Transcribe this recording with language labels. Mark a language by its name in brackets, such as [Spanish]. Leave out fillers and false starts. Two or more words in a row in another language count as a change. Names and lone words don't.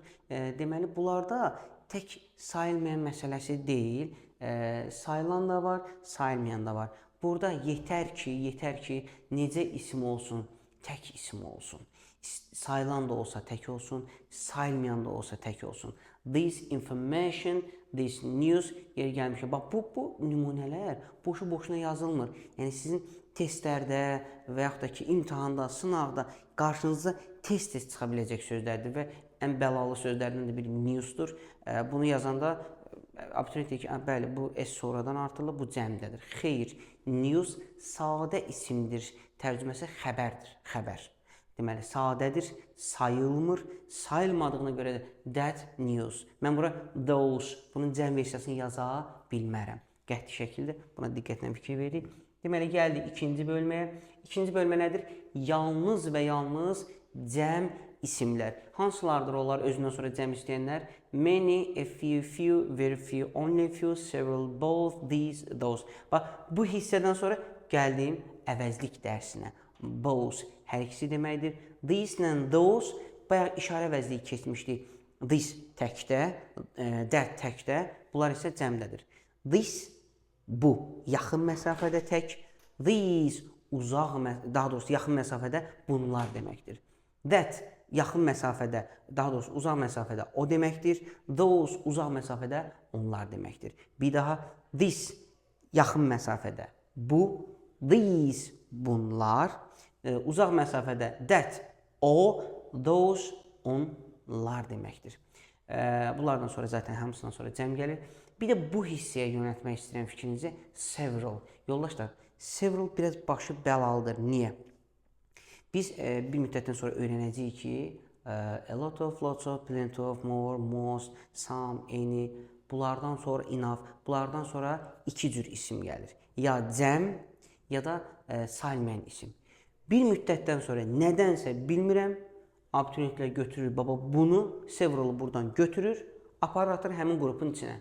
[Azerbaijani] Deməli, bunlarda tək sayılmayan məsələsi deyil. Sayılan da var, sayılmayan da var. Burada yetər ki, necə isim olsun, tək isim olsun. Sayılan da olsa tək olsun, sayılmayan da olsa tək olsun. [English] This information, this news, [Azerbaijani] yeri gəlmişə. Bax, bu nümunələr boşu-boşuna yazılmır. Yəni, sizin testlərdə və yaxud da ki, imtahanda, sınavda qarşınıza tez-tez çıxa biləcək sözlərdir və ən bəlalı sözlərdən də biri newsdur. Bunu yazanda abituriyent deyir ki, bəli, bu S sonradan artırılıb, bu cəmdədir. Xeyr, news sadə isimdir. Tərcüməsi xəbərdir, xəbər. Deməli, sadədir, sayılmır, sayılmadığına görə də [English] that news. [Azerbaijani] Mən bura those, bunun cəm versiyasını yaza bilmərəm. Qəti şəkildə buna diqqətlə fikir veririk. Deməli, gəldik ikinci bölməyə. İkinci bölmə nədir? Yalnız və yalnız cəm isimlər. Hansılardır onlar özündən sonra cəm istəyənlər? [English] Many, a few, very few, only few, several, both, these, those. [Azerbaijani] Bax, bu hissədən sonra gəldim əvəzlik dərsinə. Both hər ikisi deməkdir. These ilə those, bayaq işarə əvəzliyi keçmişdik. This təkdə, that təkdə, bunlar isə cəmdədir. This, bu, yaxın məsafədə tək. These, uzaq, daha doğrusu yaxın məsafədə bunlar deməkdir. That, yaxın məsafədə, daha doğrusu uzaq məsafədə o deməkdir. Those, uzaq məsafədə onlar deməkdir. Bir daha, this, yaxın məsafədə bu. These, bunlar. Uzaq məsafədə that, o, those, onlar deməkdir. Bunlardan sonra zaten hamısından sonra cəm gəlir. Bir də bu hissəyə yönəltmək istəyirəm fikrinizi. Several. Yoldaşlar, several biraz başı bəlalıdır. Niyə? Biz bir müddətdən sonra öyrənəcəyik ki, [English] a lot of, lots of, plenty of, more, most, some, any, [Azerbaijani] bunlardan sonra enough, bunlardan sonra iki cür isim gəlir. Ya cəm, ya da sayılmayan isim. Bir müddətdən sonra nədənsə bilmirəm, abituriyentlər götürür, baba bunu, severalı buradan götürür, aparır atır həmin qrupun içinə.